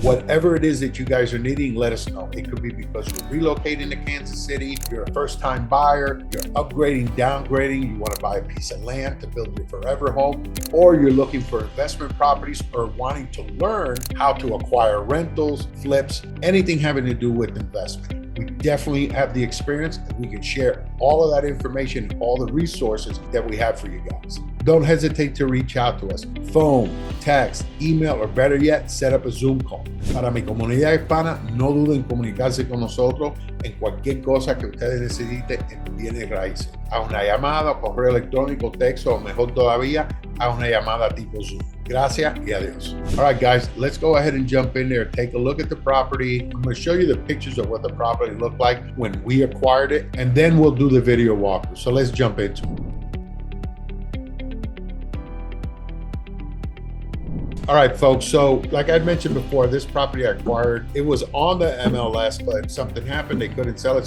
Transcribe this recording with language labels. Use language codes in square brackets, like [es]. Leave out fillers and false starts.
[en] Whatever it is that you guys are needing, let us know. It could be because you're relocating to Kansas City, you're a first-time buyer, you're upgrading, downgrading, you want to buy a piece of land to build your forever home, or you're looking for investment properties or wanting to learn how to acquire rentals, flips, anything having to do with investment. We definitely have the experience and we can share all of that information and all the resources that we have for you guys. Don't hesitate to reach out to us. Phone, text, email, or better yet, set up a Zoom call. [es] Para mi comunidad hispana, no duden en comunicarse con nosotros en cualquier cosa que ustedes necesiten en bienes raíces. A una llamada, correo electrónico, texto, o mejor todavía, a una llamada tipo Zoom. Gracias y adios. [en] All right, guys, let's go ahead and jump in there, take a look at the property. I'm going to show you the pictures of what the property looked like when we acquired it, and then we'll do the video walkthrough. So let's jump into it. All right, folks, so like I'd mentioned before, this property I acquired, it was on the MLS, but something happened, they couldn't sell it.